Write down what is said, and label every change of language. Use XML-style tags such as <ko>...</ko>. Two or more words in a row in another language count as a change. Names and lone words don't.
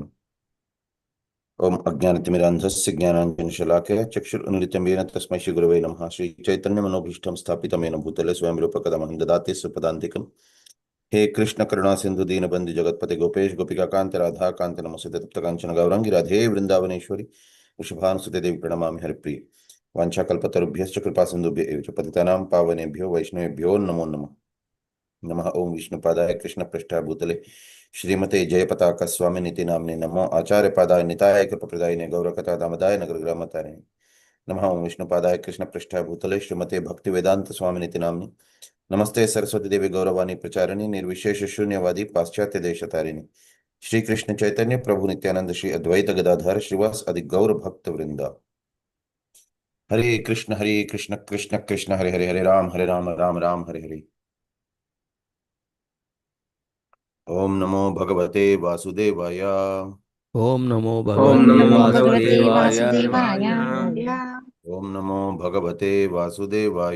<sa>ఓం అజ్ఞానతిమిరాంధస్య జ్ఞానాంజనశలాకయ చక్షురున్మిలితం తస్మై శ్రీ గురవే నమః. శ్రీ చైతన్య మనోభీష్టం స్థాపితమైన భూతలే స్వయం రూపకదమహం దదాతి సుపదాంతికం. హే కృష్ణ కరుణా సింధు దీనబంధు జగత్పతి గోపేష్ గోపికాకాంత రాధాకాంత నమస్తే తప్త కాంచన గౌరంగి రాధే వృందావనేశ్వరి వృషభానుసుతే దేవి ప్రణమామి హరిప్రియ. వాంఛాకల్పతరుభ్యశ్చ కృపా సింధుభ్య ఏవ చ పతితానాం పావనేభ్యో వైష్ణవేభ్యో నమో నమః. నమః. ఓం విష్ణుపాదాయ కృష్ణ పృష్ఠాయ భూతలే శ్రీమతే జయపతాక స్వామినితి నామ్నే నమో ఆచార్యపాదాయ నితాయ కృపప్రదాయినే గౌరకథా దామదాయ నగరగ్రామతారిణి నమః. ఓం విష్ణుపాదాయ కృష్ణ పృష్ఠాయ భూతలే శ్రీమతే భక్తి వేదాంత స్వామినితి నామ్ని నమస్తే సరస్వతి దేవి గౌరవాణి ప్రచారిణి నిర్విశేష శూన్యవాది పాశ్చాత్య దేశతారిణి శ్రీకృష్ణ చైతన్య ప్రభు నిత్యానంద శ్రీ అద్వైత గదాధర శ్రీవాస్ అది గౌర భక్త వృంద. హరే కృష్ణ కృష్ణ కృష్ణ హరే హరే హరే రామ రామ రామ హరే హరే. ఓం నమో భగవతే వాసుదేవాయ. ఓం నమో ఓం నమో భగవతే భగవతే వాసుదేవాయ. ఓం నమో భగవతే వాసుదేవాయ.</sa>